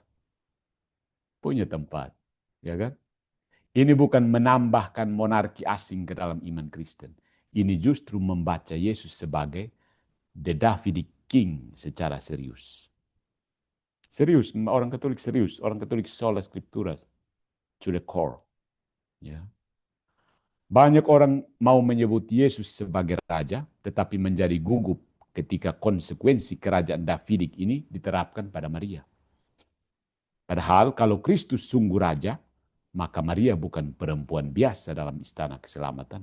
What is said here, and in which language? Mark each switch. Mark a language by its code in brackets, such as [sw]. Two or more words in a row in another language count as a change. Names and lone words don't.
[id] Punya tempat, ya kan? Ini bukan menambahkan monarki asing ke dalam iman Kristen. Ini justru membaca Yesus sebagai [en] the Davidic King [id] secara serius. Serius, orang Katolik serius. Orang Katolik [la] sola scriptura, [en] to the core. [id] Ya. Banyak orang mau menyebut Yesus sebagai raja, tetapi menjadi gugup ketika konsekuensi kerajaan Davidik ini diterapkan pada Maria. Padahal kalau Kristus sungguh raja, maka Maria bukan perempuan biasa dalam istana keselamatan.